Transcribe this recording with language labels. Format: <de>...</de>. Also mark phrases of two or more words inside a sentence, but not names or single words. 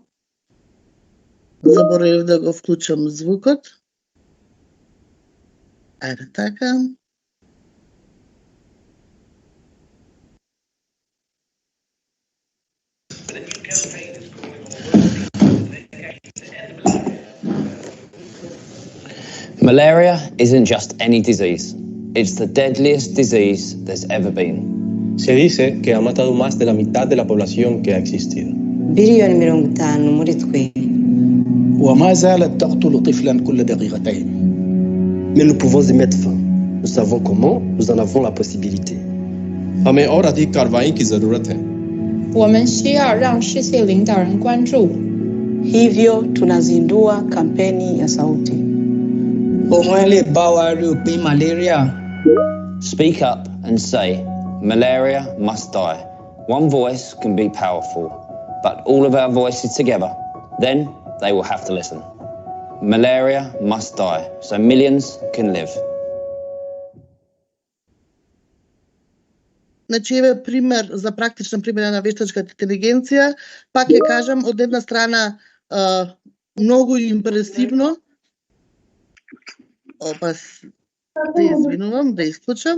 <mk>Заборавив да го вклучам звукот. Ајде така.</mk> <en>Malaria isn't just any disease. It's the deadliest disease there's ever been.</en> <es>Se dice que ha matado más de la mitad de la población que ha existido.</es> <ar>وما زالت تقتل طفلا كل دقيقتين.</ar> <fr>Mais nous pouvons y mettre fin. Nous savons comment, nous en avons la possibilité.</fr> <hi>हमें और अधिक कार्रवाई की जरूरत है.</hi> <zh>我们需要让世界领导人关注。</zh> <sw>Hivyo tunazindua kampeni ya sauti.</sw> <en>Speak up and say, malaria must die. One voice can be powerful, but all of our voices together, then they will have to listen. Malaria must die, so millions can live.</en> <mk>Значи, еве пример за практична примера на вештачката интелигенција. Пак ќе кажам, од една страна многу импресивно. Да извинувам, да исклучам.</mk>